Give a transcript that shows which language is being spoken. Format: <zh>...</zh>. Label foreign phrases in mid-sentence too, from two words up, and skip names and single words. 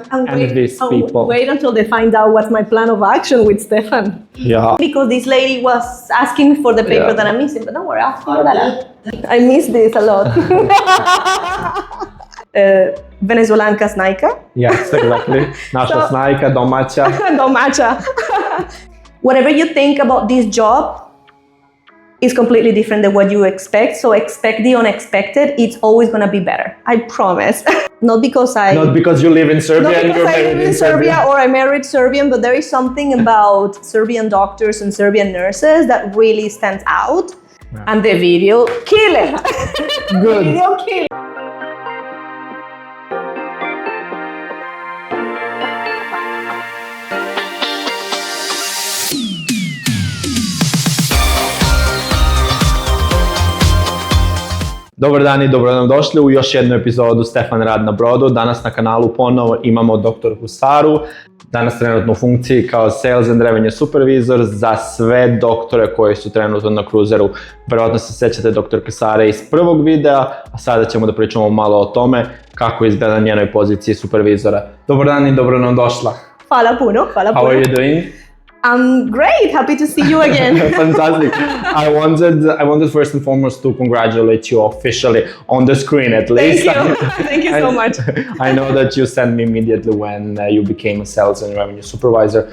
<en>Envious people. wait until they find out what's my plan of action with Stefan. Yeah. Because this lady was asking for the paper Yeah. that I'm missing, but don't worry, I'll figure that out. I miss this a lot.</en> <sr>Venezuelanka snajka.</sr> <en>Yes, exactly.</en> <sr>Naša</sr> <en>So-</en> <sr>snajka, domaća. Domaća.</sr> <en>Whatever you think about this job is completely different than what you expect. So expect the unexpected. It's always going to be better. I promise. Not because Not because you live in Serbia Not and because you're I married live in Serbia or I married Serbian, but there is something about Serbian doctors and Serbian nurses that really stands out. Yeah. And the video kill it. Good. Video kill it.</en> <sr>Dobar dan i dobro nam došli u još jednu epizodu Stefan rad na brodu. Danas na kanalu ponovo imamo Dr Saru, danas trenutno u funkciji kao</sr> <en>Sales and Revenue Supervisor</en> <sr>za sve doktore koji su trenutno na kruzeru. Verovatno se sjećate Dr Sare iz prvog videa, a sada ćemo da pričamo malo o tome kako izgleda na njenoj poziciji supervizora. Dobar dan i dobro nam došla. Hvala puno, hvala puno.</sr> <en>How are you doing? I'm great, happy to see you again. Fantastic. I wanted first and foremost to congratulate you officially on the screen at least. Thank you. Thank you so much. I know that you sent me immediately when you became a Sales and Revenue Supervisor.</en>